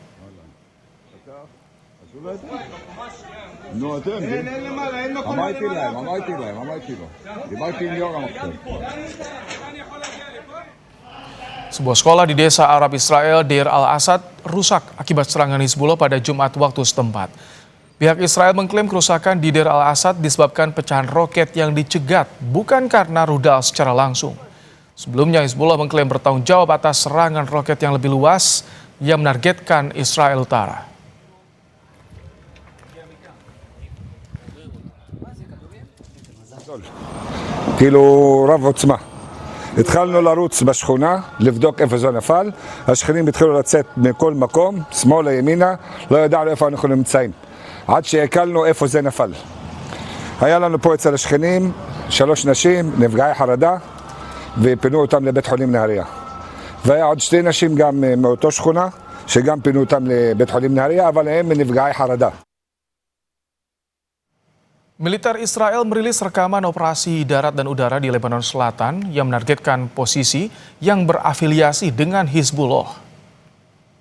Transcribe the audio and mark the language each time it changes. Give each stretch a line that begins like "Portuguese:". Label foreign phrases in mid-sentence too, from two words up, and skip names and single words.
Indonesian: Sebuah sekolah di desa Arab Israel, Deir al-Asad, rusak akibat serangan Hizbullah pada Jumat waktu setempat. Pihak Israel mengklaim kerusakan di Deir al-Asad disebabkan pecahan roket yang dicegat, bukan karena rudal secara langsung. Sebelumnya Hizbullah mengklaim bertanggung jawab atas serangan roket yang lebih luas yang menargetkan Israel Utara.
Hebrew: כאילו רב עוצמה. התחלנו לרוץ בשכונה, לבדוק איפה זה נפל, השכנים התחילו לצאת מכל מקום, שמאלה ימינה, לא ידענו איפה אנחנו נמצאים, עד שהקלנו איפה זה נפל. היה לנו פה אצל השכנים 3 נשים, נפגעי חרדה, ופינו אותם לבית חולים נהריה. והיה עוד 2 נשים גם מאותו שכונה, שגם פינו אותם לבית חולים נהריה, אבל הם נפגעי חרדה.
Indonesian: Militer Israel merilis rekaman operasi darat dan udara di Lebanon Selatan yang menargetkan posisi yang berafiliasi dengan Hizbullah.